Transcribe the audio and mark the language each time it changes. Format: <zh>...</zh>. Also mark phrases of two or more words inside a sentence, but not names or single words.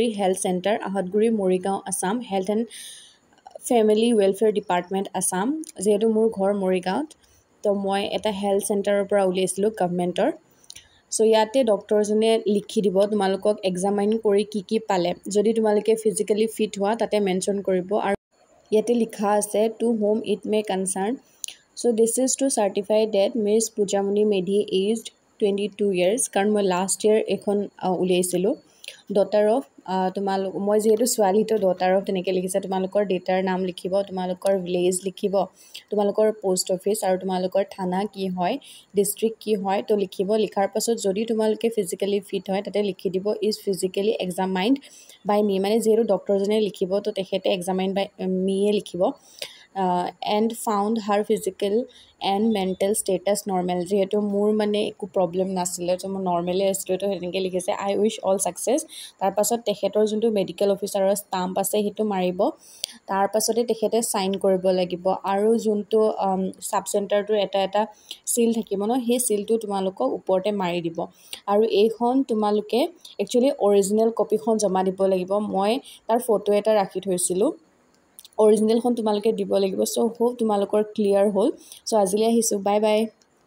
<as>হেলথ সেন্টাৰ আহাদগুৰি মৰিগাঁও আসাম হেলথ এণ্ড ফেমিলি ওয়েলফেয়াৰ ডিপাৰ্টমেন্ট আসাম যেহেতু মোৰ ঘৰ মৰিগাঁৱত তো মই এটা হেলথ সেন্টাৰৰ পৰা উলিয়াইছিলো গভৰ্নমেন্টৰ সো ইয়াতে ডক্টৰজনে লিখি দিব তোমালোকক এক্সামাইন কৰি কি পালে যদি তোমালোকে</as> <en>physically fit</en> <as>হোৱা তাতে মেনশন কৰিব আৰু ইয়াতে লিখা আছে</as> <en>to whom it may concern So this is to certify that Ms.</en> <as>Pujamani Medhi</as> <en>aged 22 years</en> <as>কাৰণ মই</as> <en>last year</en> <as>এখন উলিয়াইছিলো</as> <en>daughter of</en> <as>তোমালোক মই যেহেতু ছোৱালীটো</as> <en>daughter of</en> <as>তেনেকৈ লিখিছে তোমালোকৰ ডেটাৰ নাম লিখিব তোমালোকৰ ভিলেজ লিখিব তোমালোকৰ</as> <en>post office</en> <as>আৰু তোমালোকৰ থানা কি হয় ডিস্ট্ৰিক্ট কি হয় তো লিখিব লিখাৰ পাছত যদি তোমালোকে</as> <en>physically fit</en> <as>হয় তাতে লিখি দিব</as> <en>is physically examined by me</en> <as>মানে যেহেতু ডক্টৰজনে লিখিব তো তেখেতে</as> <en>examined by me</en> <as>লিখিব</as> <en>and found her physical and mental status normal</en> <as>যেহেতু মোৰ মানে একো প্ৰবলেম নাছিলে তো মই নৰমালি আছিলো তো হেনেকৈ লিখিছে</as> <en>I wish all success</en> <as>তাৰ পাছত তেখেতৰ যোনটো</as> <en>medical officer's stamp</en> <as>আছে হেতু মাৰিব তাৰ পাছতে তেখেতে সাইন কৰিব লাগিব আৰু যোনটো</as> <en>sub centre</en> <as>এটা সিল থাকিব ন সেই সিলটো তোমালোকক ওপৰতে মাৰি দিব আৰু এইখন তোমালোকে একচুয়ালি</as> <en>original copy</en> <as>জমা দিব লাগিব মই তাৰ ফটো এটা ৰাখি থৈছিলো অৰিজিনালখন তোমালোকে দিব লাগিব</as> <en>so hope</en> <as>তোমালোকৰ ক্লিয়াৰ হ'ল সো আজিলৈ আহিছো</as> <en>bye bye</en>